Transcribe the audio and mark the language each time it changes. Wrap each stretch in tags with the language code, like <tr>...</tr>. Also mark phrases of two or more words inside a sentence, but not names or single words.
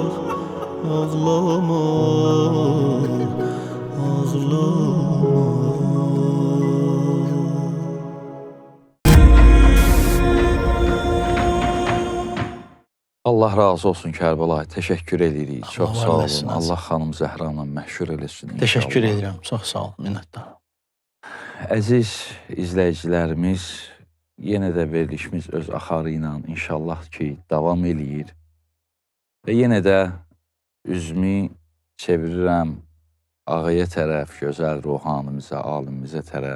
<az>Ağlama, ağlama. Allah razı olsun Kərbəlayı. Təşəkkür edirik. Çox Allah sağ var olun. eləsin, Allah xanım Zəhranla məşhur eləsin.</az> <tr>Teşekkür</tr> <az>inşallah.</az> <tr>ederim. Çok sağ ol. Minnettarım.</tr> <az>Əziz izləyicilərimiz, yenə də verilişimiz öz axarı ilə inşallah ki davam eləyir. Və yenə də üzümü çevirirəm ağaya tərəf, gözəl ruhanımıza, alimimizə tərəf.</az>